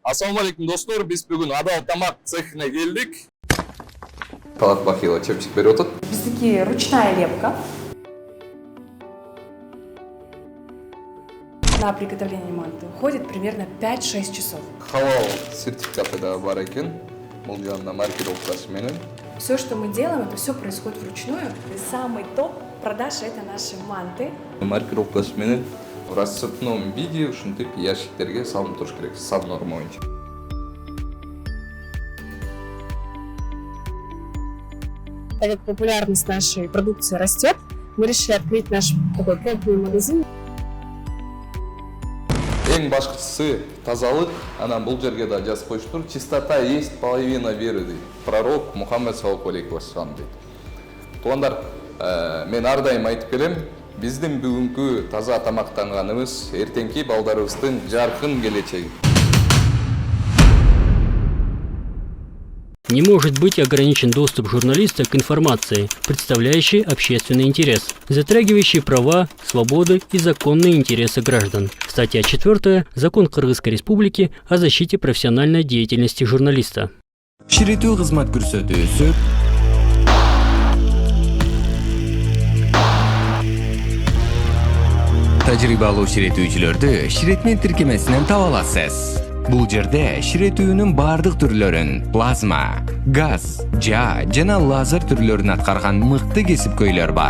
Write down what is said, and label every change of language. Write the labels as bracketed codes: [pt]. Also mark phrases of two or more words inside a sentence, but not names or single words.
[ky] Ассалаумалейкум достор, биз бүгүн Адал тамак цехине келдик. Талат Бахила чепчик берип атат. Биздики [ru] ручная лепка. На приготовление манты уходит примерно 5-6 часов. [ky] Халал сертификаты да бар экен. Бул жанында маркировкасы менен. [ru] Все, что мы делаем, это все происходит вручную. И самый топ продаж это наши манты. [ky] Маркировкасы менен [ru] в расцветном виде [ky] ушинтип ящиктерге салынып туруш керек, сан норма боюнча. [ru] Так как популярность нашей продукции растет, мы решили открыть наш такой крупный магазин. [ky] Эң башкысы тазалык. Анан бул жерге да жазып коюштур. [ru] Чистота есть половина веры дейт. [ky] Пророк Мухаммед [ar] صلى الله عليه وسلم [ky] дейт. Туугандар, мен ар дайым айтып келем, биздин бүгүнкү таза тамактанганыбыз эртеңки балдарыбыздын жаркын келечеги. [ru] Не может быть ограничен доступ журналиста к информации, представляющей общественный интерес, затрагивающей права, свободы и законные интересы граждан. Статья 4. Закон Кыргызской Республики о защите профессиональной деятельности журналиста. [ky] Ширетүү кызмат көрсөтүүсү тажрыйбалуу ширетүүчүлөрдү ширетме тиркемесинен таба аласыз. Бул жерде ширетүүнүн бардык түрлөрүн, плазма, газ, жана лазер түрлөрүн аткарган мыкты кесипкөйлөр бар.